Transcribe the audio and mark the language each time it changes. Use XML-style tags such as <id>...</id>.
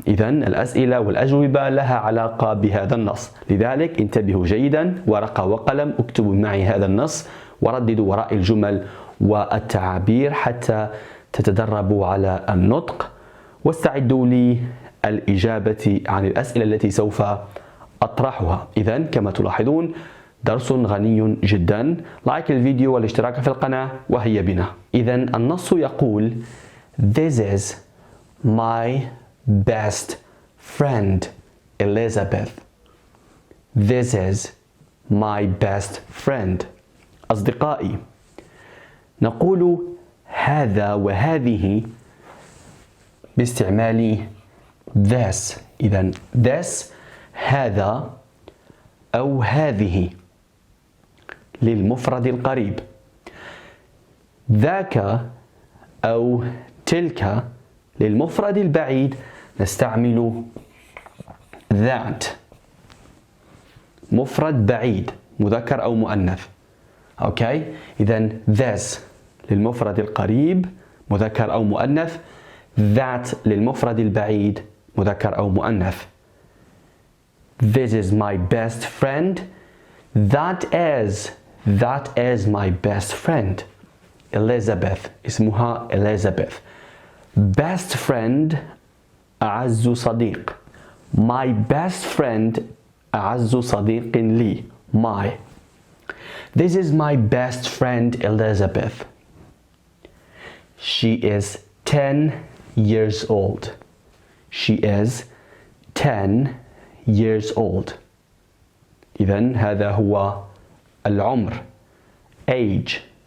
<ar>إذن الأسئلة والأجوبة لها علاقة بهذا النص، لذلك انتبهوا جيدا، ورقة وقلم، اكتبوا معي هذا النص ورددوا وراء الجمل والتعابير حتى تتدربوا على النطق، واستعدوا للإجابة عن الأسئلة التي سوف أطرحها. إذن كما تلاحظون درس غني جدا. لايك الفيديو والاشتراك في القناة وهيا بنا. إذن النص يقول</ar> <en>This is my best friend Elizabeth. This is my best friend.</en> <ar>أصدقائي، نقول هذا وهذه باستعمال this. إذن this هذا أو هذه للمفرد القريب، ذاك أو تلك للمفرد البعيد نستعمل that. مفرد بعيد مذكر أو مؤنث. أوكي، إذن this للمفرد القريب مذكر أو مؤنث، that للمفرد البعيد مذكر أو مؤنث.</ar> <en>This is my best friend. That is my best friend Elizabeth.</en> <ar>اسمها Elizabeth.</ar> <en>Best friend</en> <ar>أعز صديق.</ar> <en>My best friend</en> <ar>أعز صديق لي.</ar> <en>My. This is my best friend Elizabeth. She is 10 years old. She is 10 years old.</en> <ar>إذن هذا هو العمر. Age.</ar>